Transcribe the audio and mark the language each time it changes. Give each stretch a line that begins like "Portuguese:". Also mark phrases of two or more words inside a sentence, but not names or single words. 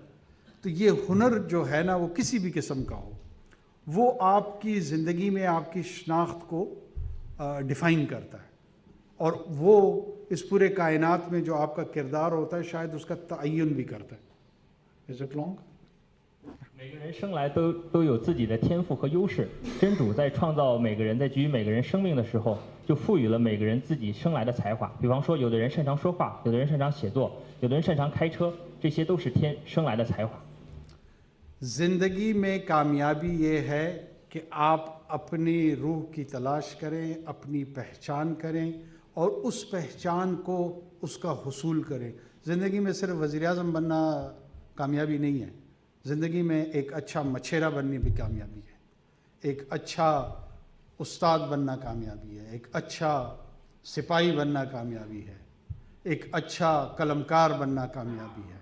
Urdu: تو یہ ہنر جو ہے نا، وہ کسی بھی قسم کا ہو، وہ آپ کی زندگی میں آپ کی شناخت کو ڈیفائن کرتا ہے، اور وہ اس پوری کائنات میں جو آپ کا کردار ہوتا ہے شاید اس کا تعین بھی کرتا ہے.
English: Is it long?
Chinese: 每个人生来都有自己的天赋和优势，真主在创造每个人，在给予每个人生命的时候，就赋予了每个人自己生来的才华。比方说，有的人擅长说话，有的人擅长写作，有的人擅长开车，这些都是生来的才华。
Urdu: زندگی میں کامیابی یہ ہے کہ آپ اپنی روح کی تلاش کریں، اپنی پہچان کریں اور اس پہچان کو اس کا حصول کریں. زندگی میں صرف وزیرِ اعظم بننا کامیابی نہیں ہے. زندگی میں ایک اچھا مچھیرا بننی بھی کامیابی ہے، ایک اچھا استاد بننا کامیابی ہے، ایک اچھا سپاہی بننا کامیابی ہے، ایک اچھا قلمکار بننا کامیابی ہے.